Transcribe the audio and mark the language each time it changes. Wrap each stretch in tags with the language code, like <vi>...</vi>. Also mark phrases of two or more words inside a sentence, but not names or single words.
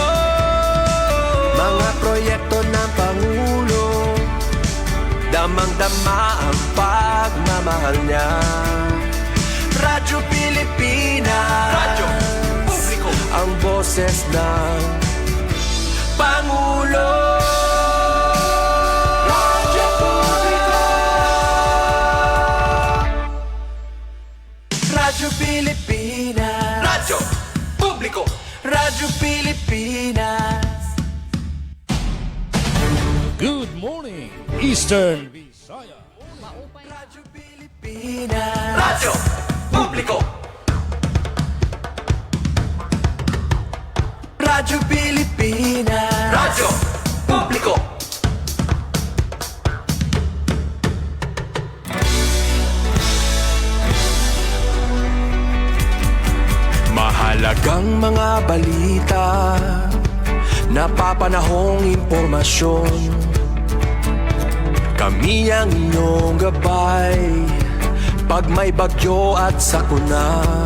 <tl>Mga proyekto ng Pangulo, damang-dama ang pagmamahal niya. Radyo Pilipinas, radyo publiko, ang boses ng Pangulo. Radyo publiko, Radyo Pilipinas, radyo publiko, Radyo Pilipinas.</tl> <en>Good morning, Eastern Visaya.</en> <tl>Radyo Pilipinas, radyo publiko, Radyo Pilipinas, radyo publiko. Mahalagang mga balita, napapanahong impormasyon, kami ang inyong gabay pag may bagyo at sakuna.</tl>